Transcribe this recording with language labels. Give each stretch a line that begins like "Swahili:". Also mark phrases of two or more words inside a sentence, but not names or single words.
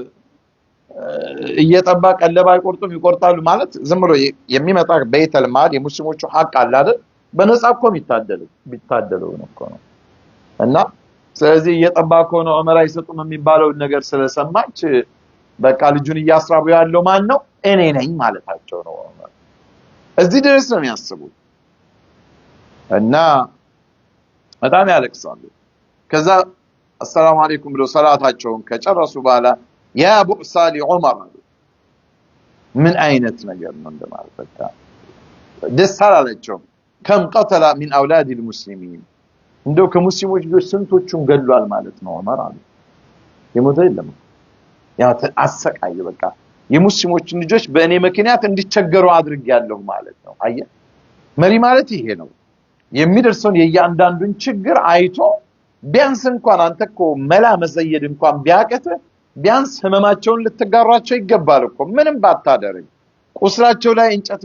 Amharic: እየጠባ ቀለባ ይቆርጡም ይቆርጣሉ ማለት ዝም ብሎ የሚመጣ
Arabic: بيت المال
Amharic: የሙስሊሞቹ ሐቅ አለ አይደል በነጻ እኮ ቢታደሉ ነው እና ስለዚህ እየጠባ ከሆነ ዑመር አይሰጡም የሚባለው ነገር ስለሰማች በቃ ልጁን እያስራቡ ያለው ማን ነው እኔ ነኝ ማለታቸው ነው ዑመር እዚህ ድረስ ነው የሚያስቡት እና በጣም ያለቅሳሉ ከዛ
Arabic: السلام عليكم
Amharic: ብለው ሰላታቸውን ከጨረሱ በኋላ ያ ቡሳሊ ዑመር ምን አይነት ነገር ነው እንደማለት በቃ ደስ አላቸው
Arabic: كم قتل من اولاد المسلمين
Amharic: እንደው ከሙስሊሞች ልጆች ስንቶቹን ገድሏል ማለት ነው ዑመር አለ የሞተ የለም ያ አሰቃየ በቃ የሙስሊሞችን ልጆች በእኔ ምክንያት እንዲቸገሩ አድርጌያለሁ ማለት ነው አየ መሪ ማለት ይሄ ነው የሚደርሰውን የእያንዳንዱን ችግር አይቶ ቢያንስ እንኳን አንተኮ መላ መዘየድ እንኳን ቢያቀተ ቢያንስ ህመማቸውን ልትጋራቸው ይገባል እኮ ምንም ባታደርግ ቁስላቸው ላይ እንጨት